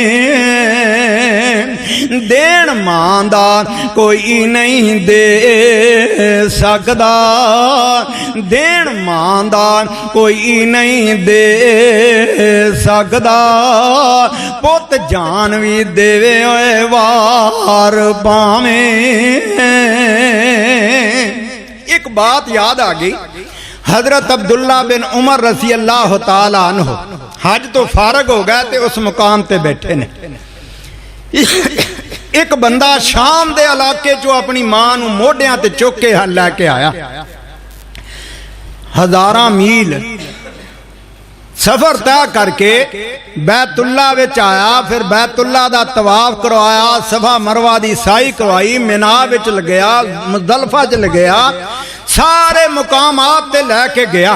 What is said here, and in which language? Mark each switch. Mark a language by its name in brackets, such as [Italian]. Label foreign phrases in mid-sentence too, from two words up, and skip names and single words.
[Punjabi] ਦੇਨ ਮਾਂਦਾ ਕੋਈ ਨਹੀਂ ਦੇ ਸਕਦਾ, ਦੇਨ ਮਾਂਦਾ ਕੋਈ ਨਹੀਂ ਦੇ ਸਕਦਾ, ਪੁੱਤ ਜਾਨ ਭੀ ਦੇਵੇ ਓਏ ਵਾਰ ਪਾਵੇ। ਇਕ ਬਾਤ ਯਾਦ ਆ ਗਈ, ਹਜ਼ਰਤ ਅਬਦੁੱਲਾ ਬਿਨ ਉਮਰ [Arabic] رضي الله تعالى عنه [Punjabi] ਹੱਜ ਤੋਂ ਫ਼ਾਰਗ ਹੋ ਗਏ ਤੇ ਉਸ ਮੁਕਾਮ ਤੇ ਬੈਠੇ ਨੇ। ਇਕ ਬੰਦਾ ਸ਼ਾਮ ਦੇ ਇਲਾਕੇ ਚੋਂ ਅਪਣੀ ਮਾਂ ਨੂੰ ਮੋਢਿਆਂ ਤੇ ਚੁੱਕ ਕੇ ਲੈਕੇ ਆਇਆ, ਹਜ਼ਾਰਾਂ ਮੀਲ ਸਫ਼ਰ ਤੈਅ ਕਰਕੇ ਬੈਤੁੱਲਾ ਵਿਚ ਆਇਆ, ਫਿਰ ਬੈਤੁੱਲਾ ਦਾ ਤਵਾਫ਼ ਕਰਵਾਇਆ, ਸਫ਼ਾ ਮਰਵਾ ਦੀ ਸਾਈ ਕਰਵਾਈ, ਮਿਨਾ ਵਿਚ ਲਗਿਆ, ਮੁਜ਼ਦਲਿਫ਼ਾ ਚ ਲਗਿਆ, ਸਾਰੇ ਮੁਕਾਮਾਤ ਤੇ ਲੈਕੇ ਗਿਆ।